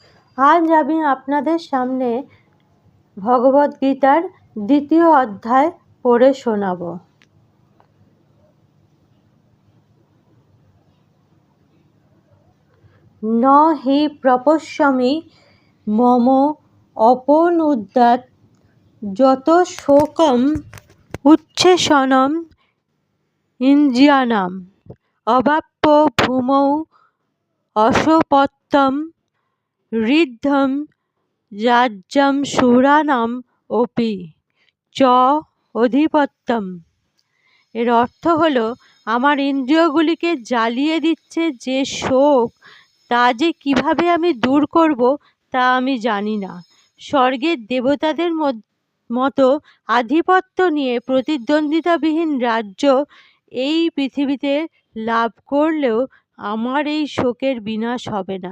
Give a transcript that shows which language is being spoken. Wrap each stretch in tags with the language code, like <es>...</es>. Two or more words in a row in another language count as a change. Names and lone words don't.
<bn>আজ আমি আপনাদের সামনে ভগবদ্গীতার 2য় অধ্যায় পড়ে শোনাব।</bn> <sa>ন হি প্রপশ্যমি মম অপনুদ্যাৎ যত শোকম উচ্ছেষণম ইন্দ্রিয়াণাম অবাপ্য ভূমৌ অশোপত্তম ঋদ্ধম রাজ্যম সুরানাম অপি চ অধিপত্যম।</sa> <bn>এর অর্থ হলো, আমার ইন্দ্রিয়গুলিকে জ্বালিয়ে দিচ্ছে যে শোক, তা যে কিভাবে আমি দূর করব তা আমি জানি না। স্বর্গের দেবতাদের মতো আধিপত্য নিয়ে প্রতিদ্বন্দ্বিতাবিহীন রাজ্য এই পৃথিবীতে লাভ করলেও আমার এই শোকের বিনাশ হবে না।</bn>